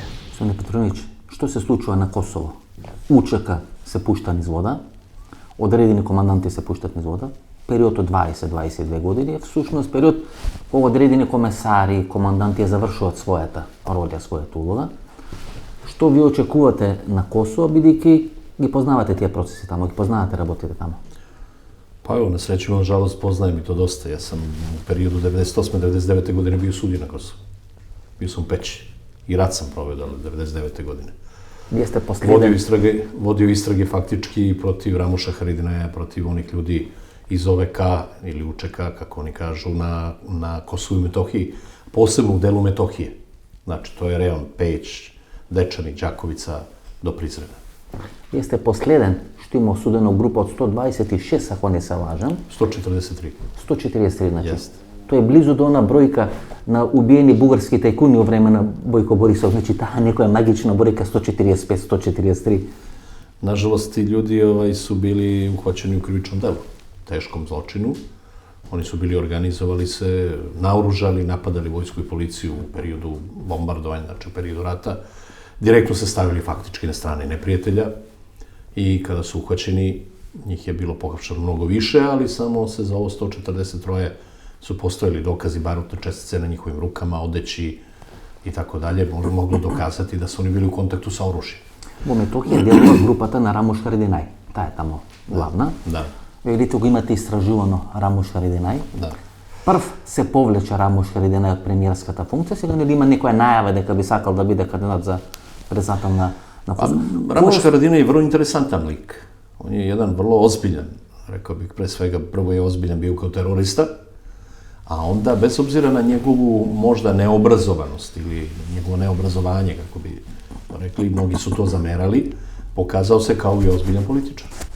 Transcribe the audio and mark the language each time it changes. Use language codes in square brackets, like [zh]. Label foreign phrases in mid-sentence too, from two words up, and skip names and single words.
[mk] Господин Петрович, што се случува на Косово? УЧК се пушта низ вода, одредени команданти се пуштат низ вода, период од 20-22 години е всушност период кога одредени комесари, команданти ја завршуваат својата роля, својата улога. Што ви очекувате на Косово, бидејќи ги познавате тие процеси тамо, ги познавате работите тамо? [sr] Pa evo, na sreću, na žalost, poznajem i to dosta. Ja sam u periodu 98-99. godine bio sudija na Kosovu. Bio sam u Peći i rat sam proveo 99. godine. [mk] Вие сте последен. [sr] Vodio istrage faktički protiv Ramuša Haridinaja, protiv onih ljudi iz OVK ili UČK, kako oni kažu, na Kosovu i Metohiji, posebno u delu Metohije. Znači, to je rejon Peć, Dečani, Đakovica do Prizrena. [mk] Вие сте последен што има осудено група од 126, ако не се лажам. 143. 143, значи. [sr] Jest. [mk] Тоа е близу до она бројка на убиени бугарски тајкуни во време на Бојко Борисов. Значи, таа некоја магична бројка 145, 143. [sr] Nažalost, ti ljudi su bili uhvaćeni u krivičnom delu, teškom zločinu. Oni su bili organizovali se, naoružali, napadali vojsku i policiju u periodu bombardovanja, znači u periodu rata. Direktno se stavili faktički na strane neprijatelja i kada su uhvaćeni, njih je bilo pohapšeno mnogo više, ali samo se za ovo 143 su postojali dokazi barutne čestice na njihovim rukama, odeći i tako dalje, moglo dokazati da su oni bili u kontaktu sa oružjem. [mk] Во Метохија делува групата на Рамуш Харединај. Таа е тамо главна. Да. Видите го имате истражувано Рамуш Харединај. Да. Прв се повлече Рамуш Харединај од премиерската функција, сега нели има некоја најава дека би сакал да биде кандидат за председател на Косово. [sr] Ramuš Haradinaj je vrlo interesantan lik. On je jedan vrlo ozbiljan, rekao bih pre svega, prvo je ozbiljan bio kao terorista, a onda, bez obzira na njegovu možda neobrazovanost ili njegovo neobrazovanje, kako bi rekli, mnogi su to zamerali, pokazao se kao i ozbiljan političar.